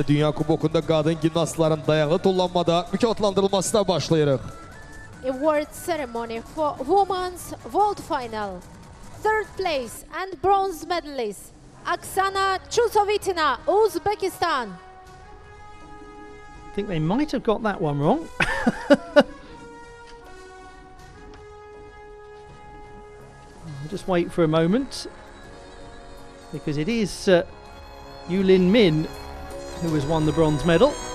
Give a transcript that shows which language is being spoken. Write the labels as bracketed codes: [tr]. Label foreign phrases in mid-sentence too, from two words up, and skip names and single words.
[az] Dünya Kubokunda qadın gimnastların dayağı tullanmada mükafatlandırılmasına başlayırıq. [en] Award ceremony for women's vault final. Third place and bronze medalist Oksana Chusovitina, Uzbekistan. I think they might have got that one wrong. Just wait for a moment, because it is Yulin Min who has won the bronze medal.